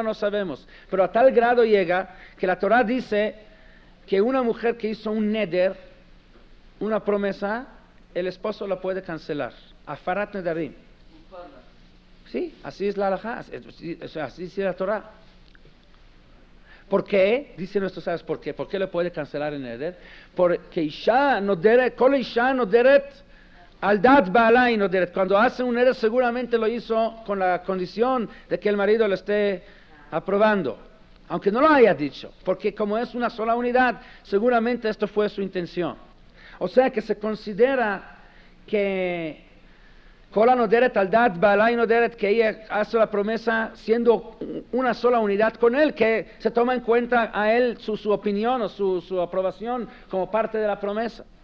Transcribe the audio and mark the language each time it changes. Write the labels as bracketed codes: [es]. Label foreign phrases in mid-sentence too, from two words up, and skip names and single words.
[es] No sabemos, pero a tal grado llega que la Torah dice que una mujer que hizo un neder, una promesa, el esposo la puede cancelar. [he] הפרת נדרים. [es] Sí, así es la halajá, así dice la Torah. ¿Por qué? Dice nuestros sabios, ¿por qué? ¿Por qué le puede cancelar el neder? [he] Porque אשה נודרת, כל אשה נודרת, על דעת בעלי נודרת. [es] Cuando hace un neder seguramente lo hizo con la condición de que el marido lo esté aprobando, aunque no lo haya dicho, porque como es una sola unidad, seguramente esto fue su intención. O sea que se considera que [he] כולה נודרת על דעת בעלי נודרת, [es] que ella hace la promesa siendo una sola unidad con él, que se toma en cuenta a él su opinión o su aprobación como parte de la promesa.